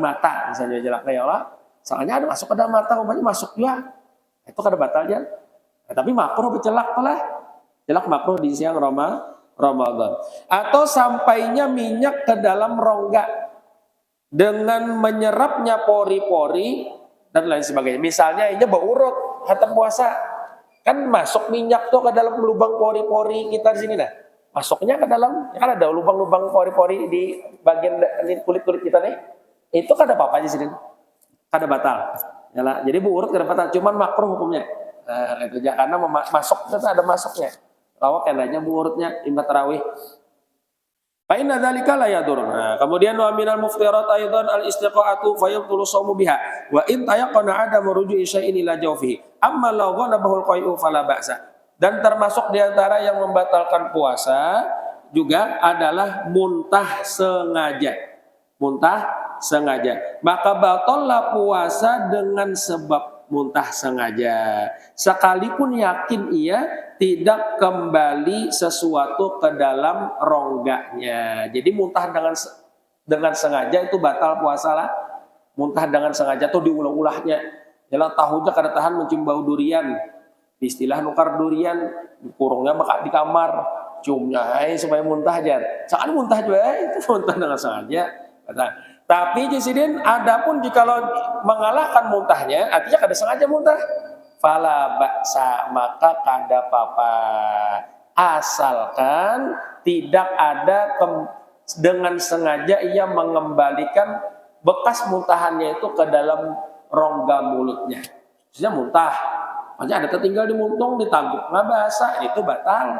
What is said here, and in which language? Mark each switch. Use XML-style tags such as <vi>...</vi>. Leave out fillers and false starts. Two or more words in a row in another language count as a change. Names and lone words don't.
<bjn>mata misalnya celak ya Allah soalnya ada masuk ke dalam mata umpamanya masuk juga itu kada batal ya tapi makruh bercelak lah celak makruh di siang Ramadan atau sampainya minyak ke dalam rongga dengan menyerapnya pori-pori dan lain sebagainya misalnya inya berurut hatam puasa kan masuk minyak tuh ke dalam lubang pori-pori kita di sini nah masuknya ke dalam, ya kan ada lubang-lubang pori-pori di bagian kulit-kulit kita nih. Itu kan ada apa-apa aja sini. Kada batal. Yalah, jadi urut kada batal, cuman makruh hukumnya. Nah, itu aja karena masuk itu ada masuknya. Lawak enaknya urutnya imam tarawih.</bjn> <ar>فإن ذلك لا يضر.</ar> <id>Nah, kemudian</id> <ar>ومن المفطرات أيضا الاستقاءة فيبطل الصوم بها. وإن تيقن عدم رجوع شيء إلى جوفه. أما لو غلبه القيء فلا بأس.</ar> <id>Dan termasuk diantara yang membatalkan puasa juga adalah muntah sengaja. Muntah sengaja. Maka batallah puasa dengan sebab muntah sengaja. Sekalipun yakin ia tidak kembali sesuatu ke dalam rongganya.</id> <bjn>Jadi muntah dengan sengaja itu batal puasa lah. Muntah dengan sengaja tuh diulah-ulahnya. Jalan tahunya kada tahan mencium bau durian. Istilah nukar durian kurungnya bakal di kamar ciumnya supaya muntah aja sekali muntah juga itu muntah dengan sengaja tapi jisidin adapun jikalau mengalahkan muntahnya artinya kada sengaja muntah</bjn> <ar>فلا بأس</ar> <bjn>maka kada apa-apa</bjn> <id>asalkan tidak ada dengan sengaja ia mengembalikan bekas muntahannya itu ke dalam rongga mulutnya maksudnya muntah makanya ada tertinggal di muntung, ditanggup, nggak basah, itu batal.</id>